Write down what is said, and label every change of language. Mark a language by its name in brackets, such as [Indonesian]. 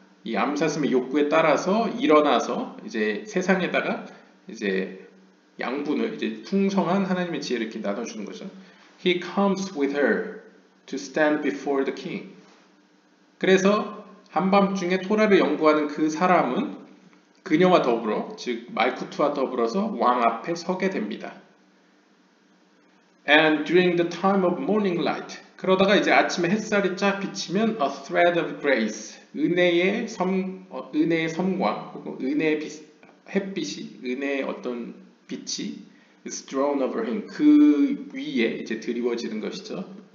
[Korean] 이 암사슴의 욕구에 따라서 일어나서 이제 세상에다가 이제 양분을, 이제 풍성한 하나님의 지혜를 이렇게 나눠주는 거죠. [English] He comes with her to stand before the king. [Korean] 그래서 한밤중에 토라를 연구하는 그 사람은 그녀와 더불어, 즉 말쿠트와 더불어서 왕 앞에 서게 됩니다. [English] And during the time of morning light, [Korean] 그러다가 이제 아침에 햇살이 쫙 비치면 [English] a thread of grace, [Korean] 은혜의 섬광 혹은 은혜의 햇빛이, 은혜의 어떤 빛이 [English] is thrown over him, [Korean] 그 위에 이제 드리워지는 것이죠.